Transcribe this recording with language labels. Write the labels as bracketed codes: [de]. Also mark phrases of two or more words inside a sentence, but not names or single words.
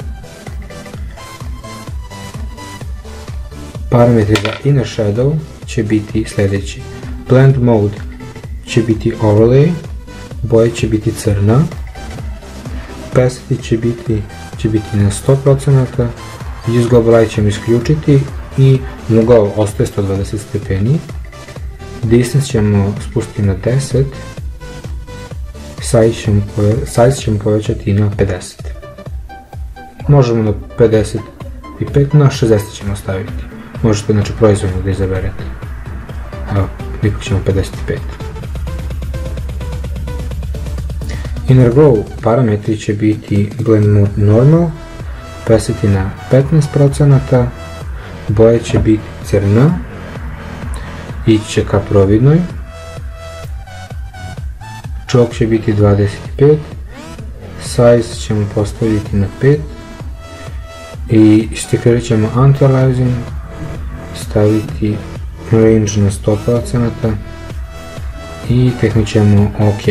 [bs] Parametri za [en] Inner Shadow [bs] će biti sljedeći. [en] Blend Mode [bs] će biti Overlay, boja će biti crna, opacity će biti na 100%, [en] use global light [bs] ćemo isključiti i ugao ostaje 120 stepeni, distance ćemo spustiti na 10, size ćemo povećati na 50. Možemo na 55, na 60 ćemo staviti. Možete znači proizvoljno da izaberete. Evo, ipak ćemo 55. [en] Inner glow [bs] parametri će biti [en] blend mode normal, [bs] opacity na 15%, boje će biti crna, ići će ka providnoj, čok će biti 25, size ćemo postaviti na 5 i stikerirat ćemo anti-aliasing, staviti range na 100% i teknut ćemo OK.